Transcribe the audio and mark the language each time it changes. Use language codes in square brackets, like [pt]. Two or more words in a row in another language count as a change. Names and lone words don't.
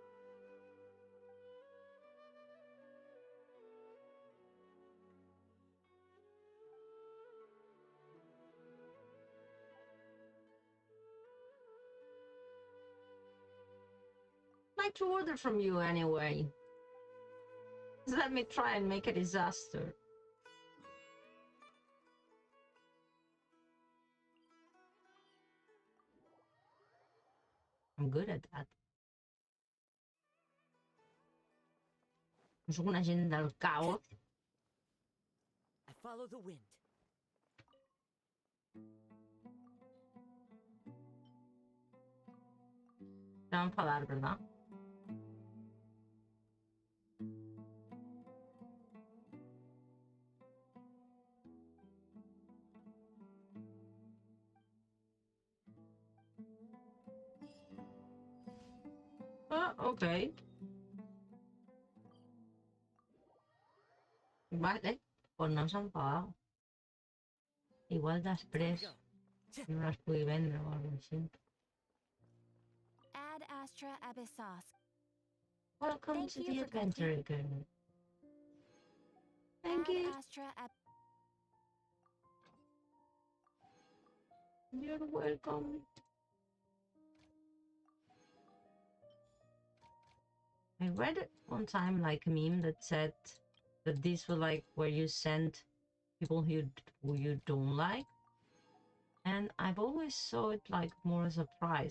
[en] I'd like to order from you anyway. Just let me try and make a disaster. I'm good at that. [ca] Soc un agent del caos. [en] I follow the wind. [es] Te va a enfadar, ¿verdad? Ah, ok. [ca] Vale, pues no s'ha enfadat. Igual després no les pugui vendre o alguna cosa així. Ad Astra Abyssos. [en] Welcome Thank to you the for adventure again. Thank Ad you. Astra You're welcome. I read it one time like a meme that said that this was like where you send people who you don't like, and I've always saw it like more as a prize.